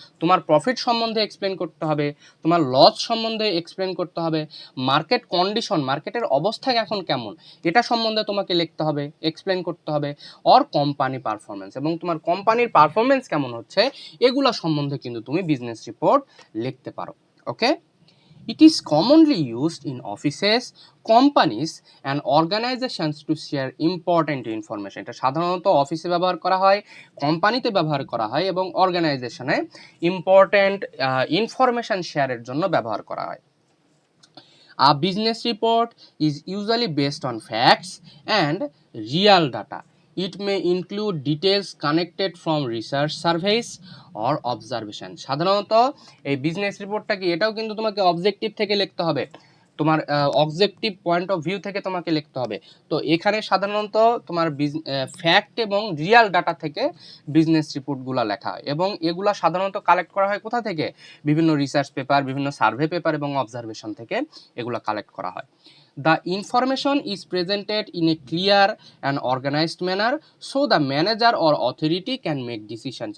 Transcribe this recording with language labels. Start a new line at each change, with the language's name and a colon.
Bangla: তোমার প্রফিট সম্বন্ধে এক্সপ্লেন করতে হবে, তোমার লস সম্বন্ধে এক্সপ্লেন করতে হবে, মার্কেট কন্ডিশন, মার্কেটের অবস্থা এখন কেমন এটা সম্বন্ধে তোমাকে লিখতে হবে, এক্সপ্লেন করতে হবে, অর কোম্পানি পারফরমেন্স, এবং তোমার কোম্পানির পারফরমেন্স কেমন হচ্ছে এগুলা সম্বন্ধে কিন্তু তুমি বিজনেস রিপোর্ট লিখতে পারো।
English: Okay, it is commonly used in offices, companies and organizations to share important information.
Bangla: এটা সাধারণত অফিসে ব্যবহার করা হয়, কোম্পানিতে ব্যবহার করা হয় এবং অর্গানাইজেশনে ইম্পর্ট্যান্ট ইনফরমেশন শেয়ারের জন্য ব্যবহার করা হয়।
English: A business report is usually based on facts and real data. It may include details connected from research surveys or observation.
Bangla: সাধারণত এই বিজনেস রিপোর্টটা কি, এটাও কিন্তু তোমাকে অবজেক্টিভ থেকে লিখতে হবে, তোমার অবজেক্টিভ পয়েন্ট অফ ভিউ থেকে তোমাকে লিখতে হবে। তো এখানে সাধারণত তোমার ফ্যাক্ট এবং রিয়াল ডাটা থেকে বিজনেস রিপোর্টগুলো লেখা হয়, এবং এগুলা সাধারণত কালেক্ট করা হয় কোথা থেকে, বিভিন্ন রিসার্চ পেপার, বিভিন্ন সার্ভে পেপার এবং অবজারভেশন থেকে এগুলো কালেক্ট করা হয়।
English: The information is presented in a clear and organized manner so the manager or authority can make decisions.